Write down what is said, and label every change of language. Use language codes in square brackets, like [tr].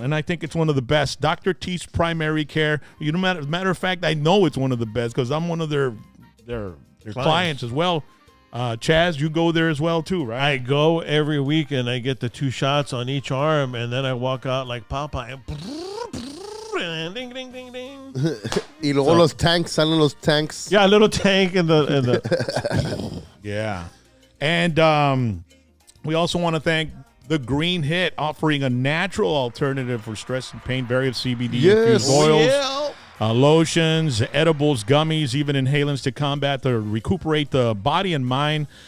[en] And I think it's one of the best. Dr. T's Primary Care. Matter of fact, I know it's one of the best because I'm one of their their clients as well. Chaz, you go there as well too, right? I go every week and I get the 2 shots on each arm, and then I walk out like Popeye. And ding, ding, ding, ding. [es] Y luego los tanks, salen los tanks. [en] Yeah, a little tank in the Yeah. And we also want to thank the Green Hit, offering a natural alternative for stress and pain. Various CBD infused oils, lotions, edibles, gummies, even inhalants to combat to recuperate the body and mind.